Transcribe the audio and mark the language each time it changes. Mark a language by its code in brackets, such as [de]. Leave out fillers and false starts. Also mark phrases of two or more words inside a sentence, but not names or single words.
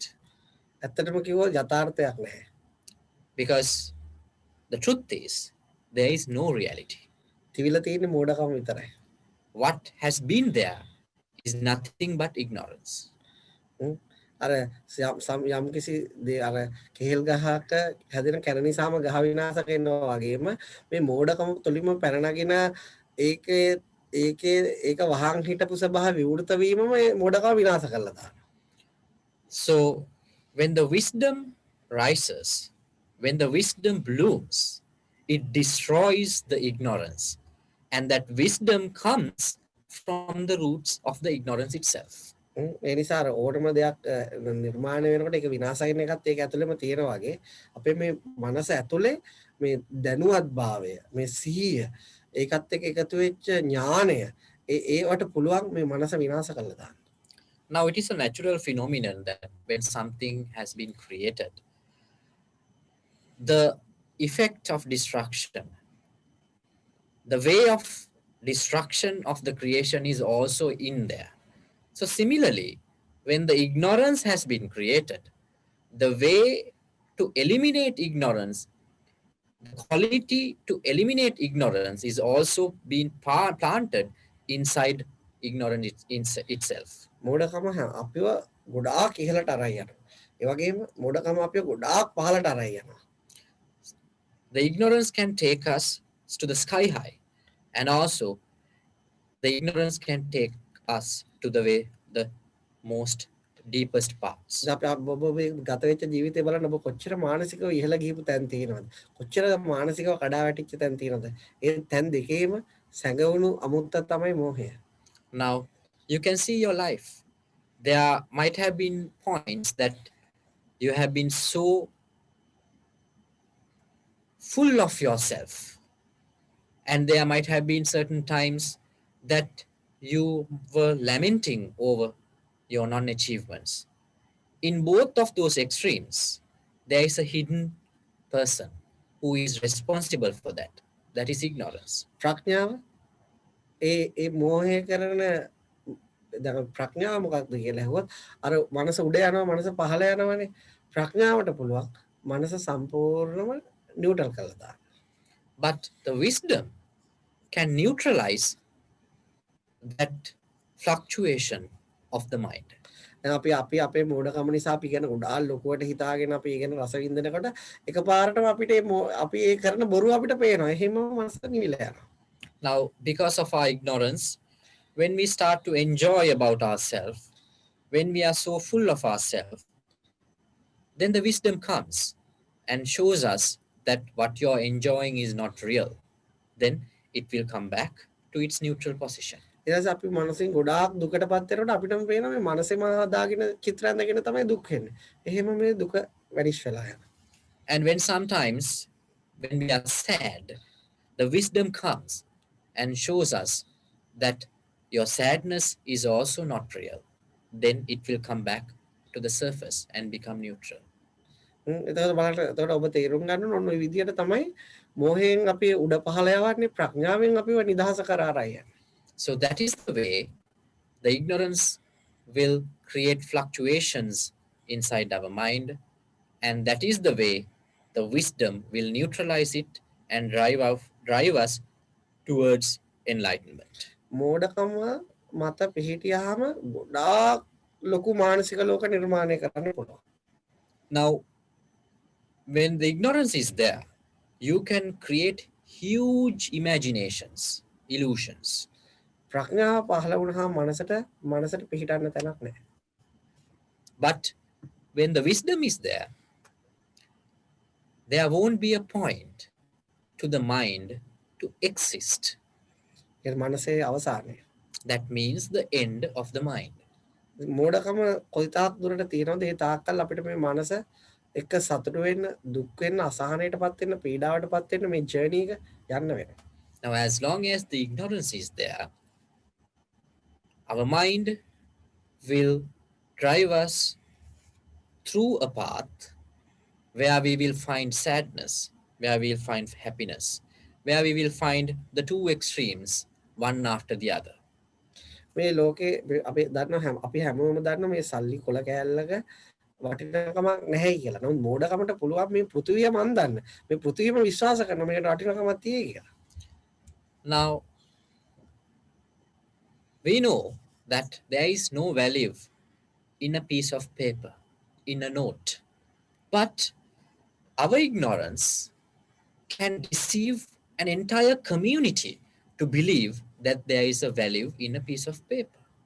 [si] ඇත්තටම කිව්වොත් යථාර්ථයක් නැහැ. [en] Because the truth is, there is no reality. [si] තිවිලා තියෙන්නේ මෝඩකම විතරයි. [en] What has been there is nothing but ignorance. [si] අර යම්කිසි අර කෙහෙල් ගහක හැදෙන කැන නිසාම ගහ විනාශ කරනවා වගේම මේ මෝඩකම තුලින්ම පැන නගින ඒක වහන් හිටපු ස්වභාව විවෘත වීමම මේ මෝඩකම විනාශ කරලා දානවා. [en] So when the wisdom rises, when the wisdom blooms, it destroys the ignorance. And that wisdom comes from the roots of the ignorance itself. [si] ඒ නිසා අර ඕනම දෙයක් නිර්මාණය වෙනකොට ඒක විනාශ වෙන එකත් ඒක ඇතුළේම තියෙනවා වගේ අපේ මේ මනස ඇතුලේ මේ දැනුවත් භාවය මේ සිහිය ඒකත් එක්ක එකතු වෙච්ච ඥානය ඒවට පුළුවන් මේ මනස විනාශ කරලා දාන්න. [en] Now it is a natural phenomenon that when something has been created, the effect of destruction, the way of destruction of the creation is also in there. So similarly, when the ignorance has been created, the way to eliminate ignorance, the quality to eliminate ignorance is also being planted inside ignorance itself. [si] මෝඩකම අපිව ගොඩාක් ඉහළට අරයි යනවා. ඒ වගේම මෝඩකම අපිව ගොඩාක් පහළට අරයි යනවා. [en] The ignorance can take us to the sky high, and also the ignorance can take us to the way the most deepest parts. [si] අපි ඔබ ගත වෙච්ච ජීවිතේ බලන්න ඔබ කොච්චර මානසිකව ඉහළ ගිහපු තැන් තියෙනවද? කොච්චර මානසිකව කඩා වැටිච්ච තැන් තියෙනවද? ඒ තැන් දෙකේම සැඟවුණු අමුත්ත තමයි මෝහය. [en] Now you can see your life. There might have been points that you have been so full of yourself, and there might have been certain times that you were lamenting over your non-achievements. In both of those extremes, there is a hidden person who is responsible for that. That is ignorance. [si] ප්‍රඥාව ඒ මෝහය කරන දැන් ප්‍රඥාව මොකක්ද කියලා ඇහුවොත් අර මනස උඩ යනවා මනස පහළ යනවනේ. ප්‍රඥාවට පුළුවන් මනස සම්පූර්ණයෙන්ම නියුට්‍රල් කරලා දාන්න. [en] But the wisdom can neutralize that fluctuation of the mind. [si] දැන් අපි අපේ මෝඩකම නිසා අපි ගැන උඩාල් ලොකුවට හිතාගෙන අපි ඒ ගැන රස විඳිනකොට එකපාරටම අපිට අපි ඒ කරන බොරු අපිට පේනවා. එහෙම මනස නිවිලා යනවා. [en] Now, because of our ignorance, when we start to enjoy about ourselves, when we are so full of ourselves, then the wisdom comes and shows us that what you're enjoying is not real. Then it will come back to its neutral position. [si] ඊට අපි මනසින් ගොඩාක් දුකටපත් වෙනකොට අපිටම පේනවා මේ මනසෙම හදාගෙන චිත්‍රයන් දැකගෙන තමයි දුක් වෙන්නේ. එහෙම මේ දුක වැඩිස් වෙලා යනවා. [en] And when sometimes when we are sad, the wisdom comes and shows us that your sadness is also not real. Then it will come back to the surface and become neutral. [si] එතකොට බලන්න එතකොට ඔබ තේරුම් ගන්න ඕන ඔය විදියට තමයි මෝහයෙන් අපි උඩ පහළ යවන්නේ ප්‍රඥාවෙන් අපිව නිදහස කරා ආරයි. [en] So that is the way the ignorance will create fluctuations inside our mind, and that is the way the wisdom will neutralize it and drive us towards enlightenment. [si] මෝඩකම මත පිහිටියාම ගොඩාක් ලොකු මානසික ලෝක නිර්මාණය කරන්න පුළුවන්. [en] Now, when the ignorance is there, you can create huge imaginations, illusions. [si] ප්‍රඥාව පහළ වුණාම මනසට පිහිටන්න තැනක් නැහැ. [en] But when the wisdom is there, there won't be a point to the mind to exist. [si] ඒ මනසේ අවසානය. [en] That means the end of the mind. [si] මෝඩකම කොයිතාක් දුරට තියෙනවද ඒ තාක්කල් අපිට මේ මනස එක සතුටු වෙන්න දුක් වෙන්න අසහනයටපත් වෙන්න පීඩාවටපත් වෙන්න මේ ජර්නි එක යන්න වෙනවා. [en] Now, as long as the ignorance is there, our mind will drive us through a path where we will find sadness, where we will find happiness, where we will find the two extremes, one after the other. [si] මේ ලෝකේ අපි දන්නවා අපි හැමෝම දන්නවා මේ සල්ලි කොල කෑල්ලක වටිනකමක් නැහැ කියලා. නමුත් මෝඩකමට පුළුවන් මේ පෘථිවිය මන් දන්න. මේ පෘථිවියම විශ්වාස කරන මේකට වටිනකමක් තියෙයි කියලා. [en] Now, we know that there is no value in a piece of paper, in a note. But our ignorance can deceive an entire community to believe that there is a value in a piece of paper.